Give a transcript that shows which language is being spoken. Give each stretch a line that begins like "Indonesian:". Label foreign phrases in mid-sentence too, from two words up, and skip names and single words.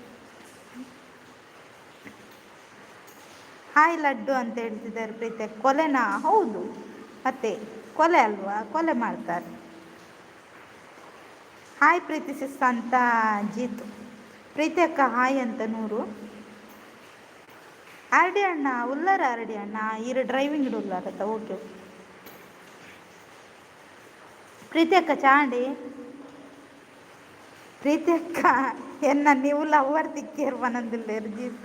Kannada: ಹಾಯ್ ಲಡ್ಡು ಅಂತ ಹೇಳ್ತಿದ್ದಾರೆ ಪ್ರೀತಿ ಅಕ್ಕ. ಕೊಲೆನಾ? ಹೌದು, ಮತ್ತೆ ಕೊಲೆ ಅಲ್ವಾ, ಕೊಲೆ ಮಾಡ್ತಾರೆ. ಹಾಯ್ ಪ್ರೀತಿ ಸಿಸ್ ಅಂತ ಜೀತು. ಪ್ರೀತಿ ಅಕ್ಕ ಹಾಯ್ ಅಂತ ನೂರು.
Tulu: ಆರ್ಡಿ ಅಣ್ಣ ಉಲ್ಲರ, ಆರ್ಡಿ ಅಣ್ಣ ಇರು ಡ್ರೈವಿಂಗ್ ಉಲ್ಲಾರತ್ತ.
English: okay okay.
Tulu: ಪ್ರೀತಿ ಅಕ್ಕ ಚಾಂಡಿ. ಪ್ರೀತಿ ಅಕ್ಕ ಎನ್ನ ನೀವು ಲವ್ವರ್ ತಿಕ್ಕೇರು ಮನಂದಿಲ್ಲೇರು ಜೀತು.